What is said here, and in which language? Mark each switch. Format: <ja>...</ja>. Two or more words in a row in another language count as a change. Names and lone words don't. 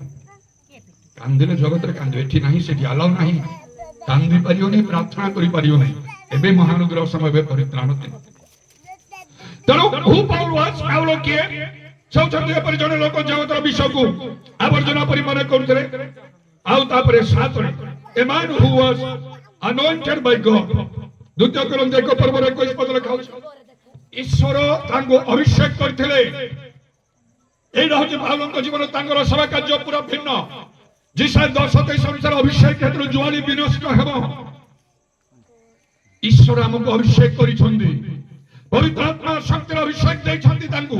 <or>କାନ୍ଦିଲେ ଜଗତରେ କାନ୍ଦିବ, ଏଠି ନାହିଁ, ସେଠି ଆଲାଉ ନାହିଁ। କାନ୍ଦି ପାରିବନି, ପ୍ରାର୍ଥନା କରିପାରିବ ନାହିଁ। ଏବେ ମହାନଗର ସମୟ, ଏବେ ପରିତ୍ରାଣ ଦିନ। ତେଣୁ ପାଉଲ କିଏ? ସେଉଛନ୍ତି ଏପରି ଜଣେ ଲୋକ ଜଗତର ବିଷୟକୁ ଆବର୍ଜନା ପରି ମନେ କରୁଥିଲେ। ଆଉ ତାପରେ 7ରେ</or> <en>a man who was anointed by God,</en> <or>ଦ୍ୱିତୀୟ କୋରିନ୍ଥୀୟ 1:21 ଲେଖା ଅଛି ଈଶ୍ୱର ତାଙ୍କୁ ଅଭିଷେକ କରିଥିଲେ। ଏଇଟା ହଉଛି ପାଉଲଙ୍କ ଜୀବନ, ତାଙ୍କର ସେବା କାର୍ଯ୍ୟ ପୁରା ଭିନ୍ନ। ଯିଶାୟା 10:23 ଅନୁସାରେ ଅଭିଷେକ କ୍ଷେତ୍ର ଜୁଆଳି ବିନଷ୍ଟ ହେବ। ଈଶ୍ୱର ଆମକୁ ଅଭିଷେକ କରିଛନ୍ତି, ପବିତ୍ର ଆତ୍ମା ଶକ୍ତିର ଅଭିଷେକ ଦେଇଛନ୍ତି ତାଙ୍କୁ।</or>